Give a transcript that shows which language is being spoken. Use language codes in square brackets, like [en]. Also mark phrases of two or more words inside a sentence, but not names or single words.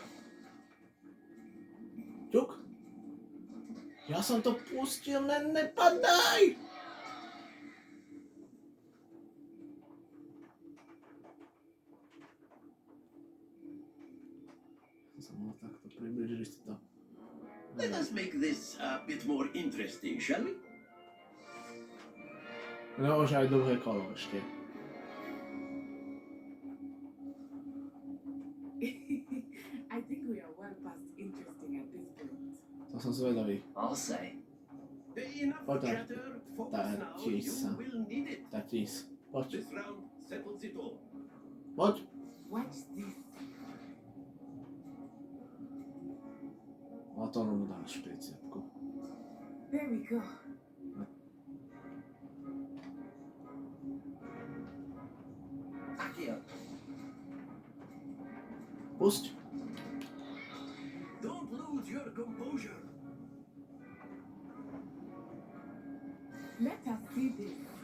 [sk] Ťuk. Ja som to pustil, nepadaj. Som mohol takto približiť si to. [en] let us make this a bit more interesting, shall we? [sk] No, už aj druhé kolo ešte. [en] I think we are well past interesting at this point. [sk] To som zvedavý. [en] I'll say. Enough [sk] Poď tam. [en] chatter. Focus now. [sk] Tatíš sa. [en] You will need it. [sk] Tatíš. Poď. [en] This round settles it all. [sk] Poď. [en] Watch this. [sk] A to mu dám 40. [en] There we go. Akio, [sk] Pusť. [en] don't lose your composure. Let us see this.